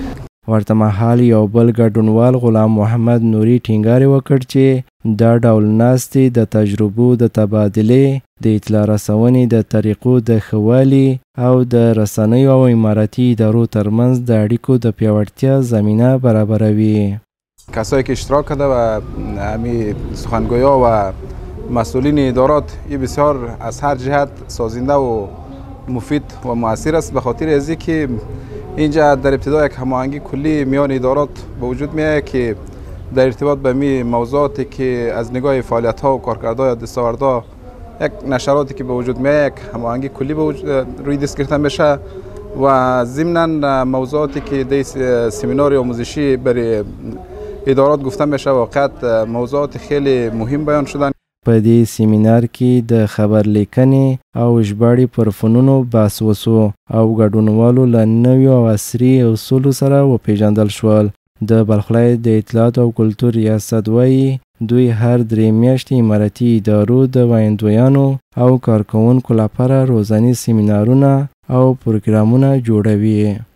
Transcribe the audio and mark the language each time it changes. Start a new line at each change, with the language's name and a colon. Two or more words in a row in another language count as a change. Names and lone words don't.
Pashto: ورته مهال یو بل ګډونوال غلام محمد نوري ټینګار وکړ چې دا ډول ناستې د تجربو د تبادلې، د اطلاع رسونې د طریقو د ښه والي او د رسنیو او اماراتي ادارو ترمنځ د اړیکو د پیاوړتیا زمینه برابروي.
Persian: کسایی که اشتراک کرده و همین سخنگویا و مسئولین ادارات این بسیار از هر جهت سازنده و مفید و مؤثر است، به خاطر ازی که اینجا در ابتدا یک هماهنگی کلی میان ادارات به وجود میاد که در ارتباط به می موضوعاتی که از نگاه فعالیت ها و کارکردها یا دستاوردها یک نشراتی که به وجود میاد یک هماهنگی کلی به روی دست گرفته میشه و ضمناً موضوعاتی که در سمینار آموزشی برای ادارات گفته میشه واقعا موضوعات خیلی مهم بیان شدن.
Pashto: په دې سیمینار کې د خبر لیکنې او ژباړې پر فنونو بحث وسو او ګډونوالو له نویو او عصري اصولو سره وپېژندل شول. د بلخ ولایت د اطلاعات او کلتور ریاست وایي دوی هر 3 میاشتې اماراتي ادارو د ویاندویانو او کارکوونکو لپاره روزاني سیمینارونه او پروګرامونه جوړوي.